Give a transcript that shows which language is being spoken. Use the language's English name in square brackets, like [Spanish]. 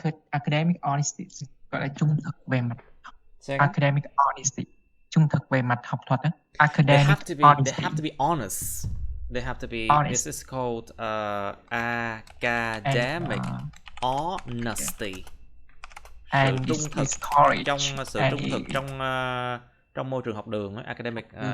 [Vietnamese] Academic honesty, gọi là trung thực về mặt academic honesty, trung thực về mặt học thuật. [English] Academic honesty. They have to be honest. They have to be honest. This is called academic honesty. And [Vietnamese] sự trung thực trong sự trung thực trong môi trường học đường, academic.